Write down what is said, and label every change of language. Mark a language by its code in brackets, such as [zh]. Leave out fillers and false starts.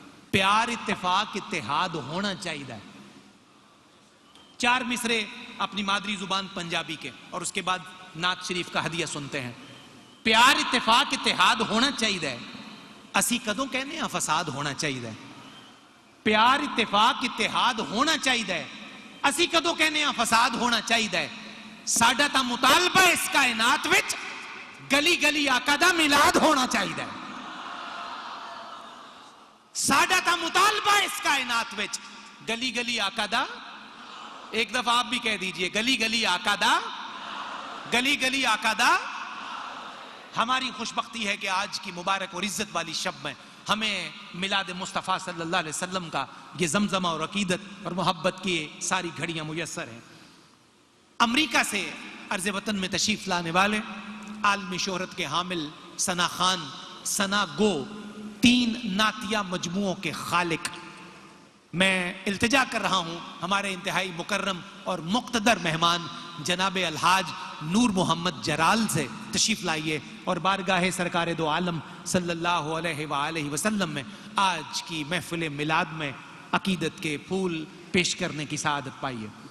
[ur] پیار، اتفاق، اتحاد ہونا چاہیے. 4 مصرے اپنی مادری زبان پنجابی کے اور اس کے بعد نعت شریف کا ہدیہ سنتے ہیں. [pa] پیار، اتفاق، اتحاد ہونا چاہیے، اسی کدوں کہنے ہیں فساد ہونا چاہیے. پیار، اتفاق، اتحاد ہونا چاہیے، اسی کدوں کہنے ہیں فساد ہونا چاہیے. ساڈا تا مطالبہ اس کائنات وچ گلی گلی آقا دا میلاد ہونا چاہیے. ساڈا تا مطالبہ اس کائنات وچ گلی گلی آقا دا، ایک دفعہ آپ بھی کہہ دیجئے، گلی گلی آقا دا، گلی گلی آقا دا. [ur] ہماری خوش بختی ہے کہ آج کی مبارک اور عزت والی شب میں ہمیں میلاد مصطفیٰ صلی اللہ علیہ وسلم کا یہ زمزمہ اور عقیدت اور محبت کی ساری گھڑیاں میسر ہیں. امریکہ سے عرض وطن میں تشریف لانے والے عالمی شہرت کے حامل ثنا خان، ثنا گو، 3 نعتیہ مجموعوں کے خالق، میں التجا کر رہا ہوں ہمارے انتہائی مکرم اور مقتدر مہمان جناب الحاج نور محمد جرال سے تشریف لائیے اور بارگاہ سرکار دو عالم صلی اللہ علیہ وآلہ وسلم میں آج کی محفل میلاد میں عقیدت کے پھول پیش کرنے کی سعادت پائیے.